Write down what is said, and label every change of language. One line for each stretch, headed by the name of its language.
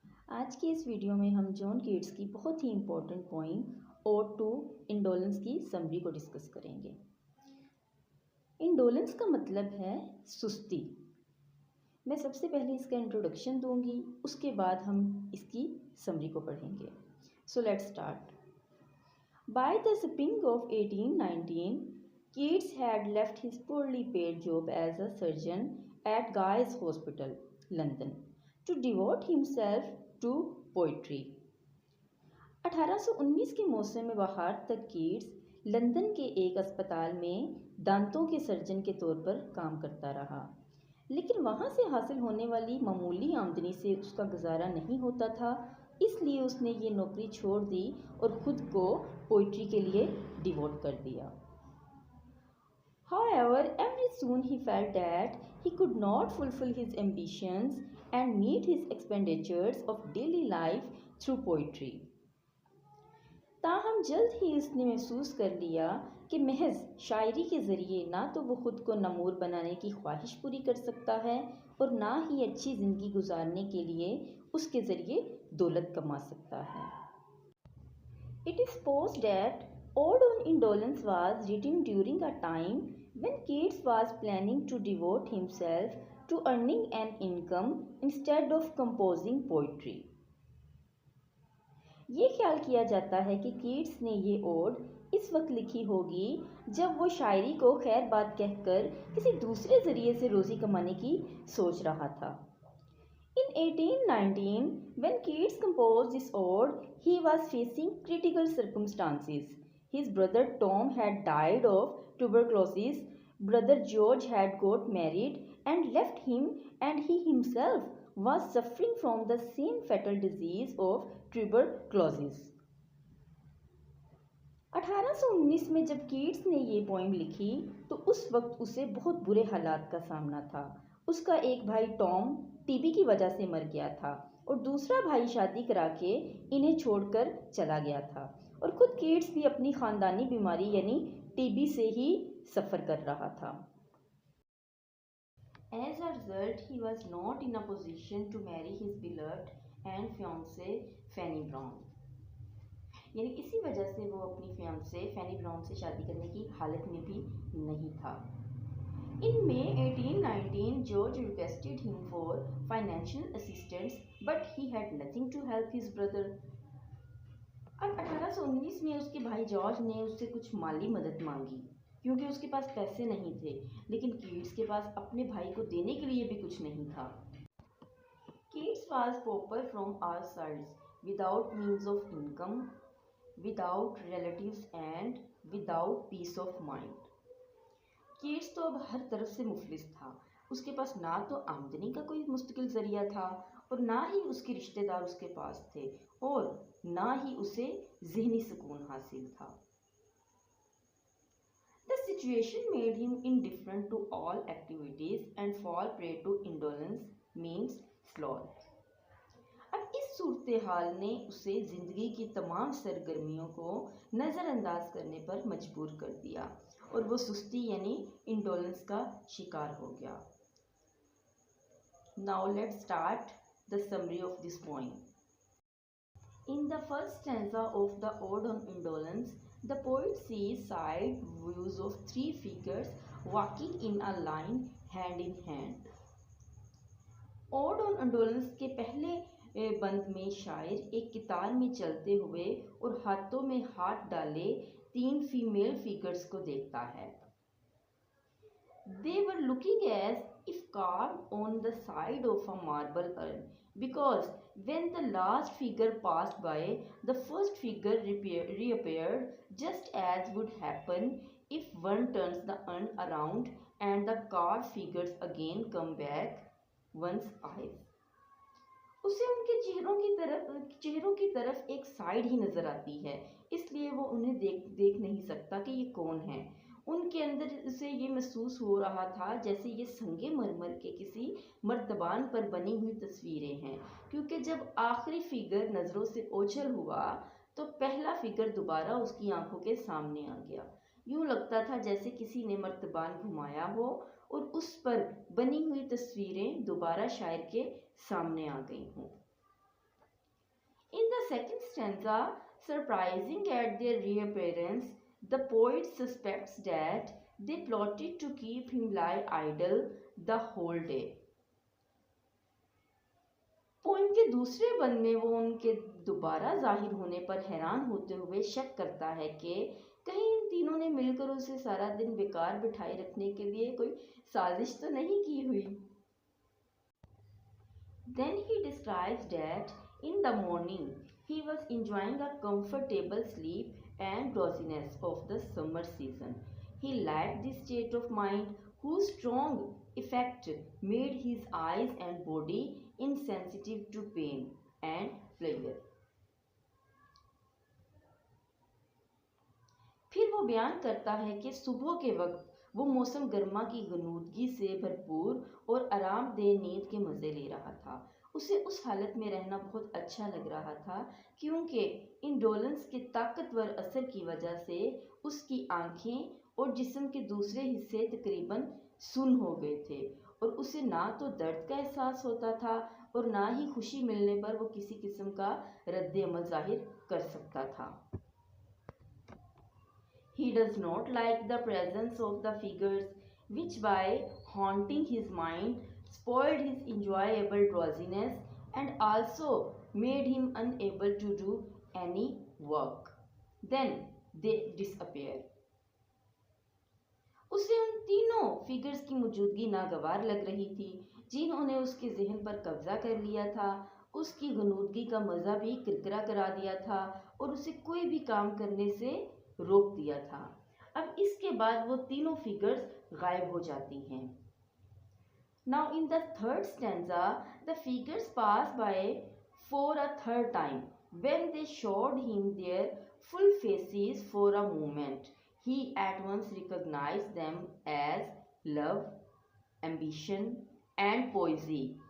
Hindi: आज की इस वीडियो में हम जॉन कीट्स की बहुत ही important poem odd to indolence की समरी को डिस्कस करेंगे। इंडोलेंस का मतलब है सुस्ती। मैं सबसे पहले इसका इंट्रोडक्शन दूंगी, उसके बाद हम इसकी समरी को पढ़ेंगे।
English: So let's start. By the spring of 1819, Keats had left his poorly paid job as a surgeon at Guy's Hospital, London, to devote himself to poetry.
Hindi: 1819 के मौसम बहार तक कीट्स लंदन के एक अस्पताल में दांतों के सर्जन के तौर पर काम करता रहा, लेकिन वहाँ से हासिल होने वाली मामूली आमदनी से उसका गुजारा नहीं होता था। इसलिए उसने ये नौकरी छोड़ दी और खुद को पोइट्री के लिए डिवोट कर दिया।
English: However, very soon he felt that he could not fulfill his ambitions and meet his expenditures of daily life through poetry.
Hindi: ताहम जल्द ही उसने महसूस कर लिया कि महज शायरी के ज़रिए ना तो वो खुद को नमूर बनाने की ख्वाहिश पूरी कर सकता है और ना ही अच्छी ज़िंदगी गुजारने के लिए उसके ज़रिए दौलत कमा सकता है।
English: It is supposed that Ode on Indolence was written during a time when Keats was planning to devote himself to earning an income instead of composing poetry.
Hindi: ये ख्याल किया जाता है कि कीट्स ने ये ओड इस वक्त लिखी होगी जब वो शायरी को खैर बात कहकर किसी दूसरे ज़रिए से रोज़ी कमाने की सोच रहा था।
English: In 1819, when Keats composed this ode, he was facing critical circumstances. His brother Tom had died of tuberculosis, brother George had got married and left him, and he himself was suffering from the same fatal disease of tuberculosis.
Hindi: 1819 में जब Keats ने ये poem लिखी तो उस वक्त उसे बहुत बुरे हालात का सामना था। उसका एक भाई टॉम टीबी की वजह से मर गया था और दूसरा भाई शादी करा के इन्हें छोड़कर चला गया था और खुद कीट्स भी अपनी ख़ानदानी बीमारी यानी टीबी से ही सफ़र कर रहा था।
English: As a result, he was not in a position to marry his beloved and fiancée Fanny Brown.
Hindi: यानी इसी वजह से वो अपनी फियांसे फैनी ब्राउन से शादी करने की हालत में भी नहीं था।
English: In May 1819, George requested him for financial assistance, but he had nothing to help his brother.
Hindi: अब 1819 में उसके भाई जॉर्ज ने उससे कुछ माली मदद मांगी क्योंकि उसके पास पैसे नहीं थे, लेकिन कीट्स के पास अपने भाई को देने के लिए भी कुछ नहीं था।
English: Keats was pauper from all sides, without means of income, without relatives and without peace of mind.
Hindi: Keats तो अब हर तरफ से मुफलिस था। उसके पास ना तो आमदनी का कोई मुस्तकिल ज़रिया था और ना ही उसके रिश्तेदार उसके पास थे और ना ही उसे ज़हनी सुकून हासिल था।
English: The situation made him indifferent to all activities and fall prey to indolence means sloth.
Hindi: अब इस सूरत हाल ने उसे ज़िंदगी की तमाम सरगर्मियों को नज़रअंदाज करने पर मजबूर कर दिया और वो सुस्ती यानी इंडोलेंस का शिकार हो गया।
English: Now let's start the summary of this poem. In the first stanza of the Ode on Indolence, the poet sees side views of three figures walking in a line hand in hand.
Hindi: Ode on Indolence के पहले बंद में शायर एक कितार में चलते हुए और हाथों में हाथ डाले तीन फीमेल फिगर्स को देखता है।
English: They were looking as if carved on the side of a marble urn, because when the last figure passed by, the first figure reappeared, just as would happen if one turns the urn around and the carved figures again come back one's eyes.
Hindi: उसे उनके चेहरों की तरफ एक side ही नजर आती है, इसलिए वो उन्हें देख नहीं सकता कि ये कौन है। उनके अंदर उसे ये महसूस हो रहा था जैसे ये संगे मरमर के किसी मर्तबान पर बनी हुई तस्वीरें हैं, क्योंकि जब आखिरी फिगर नज़रों से ओझल हुआ तो पहला फिगर दोबारा उसकी आंखों के सामने आ गया। यूं लगता था जैसे किसी ने मर्तबान घुमाया हो और उस पर बनी हुई तस्वीरें दोबारा शायर के सामने आ गई हों।
English: In the second stanza, surprising at their reappearance, the poet suspects that they plotted to keep him lie idle the whole day.
Hindi: Poem के दूसरे बंद में वो उनके दोबारा जाहिर होने पर हैरान होते हुए शक करता है कि कहीं इन तीनों ने मिलकर उसे सारा दिन बेकार बिठाए रखने के लिए कोई साजिश तो नहीं की हुई।
English: Then he describes that in the morning he was enjoying a comfortable sleep and drowsiness of the summer season. He liked this state of mind whose strong effect made his eyes and body insensitive to pain and pleasure.
Hindi: फिर वो बयान करता है कि सुबह के वक्त वो मौसम गर्मा की गनूदगी से भरपूर और आरामदेह नींद के मज़े ले रहा था। उसे उस हालत में रहना बहुत अच्छा लग रहा था क्योंकि इंडोलेंस के ताकतवर असर की वजह से उसकी आंखें और जिस्म के दूसरे हिस्से तकरीबन सुन्न हो गए थे और उसे ना तो दर्द का एहसास होता था और ना ही खुशी मिलने पर वो किसी किस्म का रद्द अमल जाहिर कर सकता था।
English: He does not like the presence of the figures which by haunting his mind spoiled his enjoyable drowsiness and also made him unable to do any work. Then they disappear.
Hindi: उसे उन तीनों फिगर्स की मौजूदगी नागवार लग रही थी जिन्होंने उसके जहन पर कब्जा कर लिया था, उसकी गनूदगी का मज़ा भी किरकिरा करा दिया था और उसे कोई भी काम करने से रोक दिया था। अब इसके बाद वो तीनों फिगर्स गायब हो जाती हैं।
English: Now in the third stanza, the figures pass by for a third time. When they showed him their full faces for a moment, he at once recognized them as love, ambition, and poesy.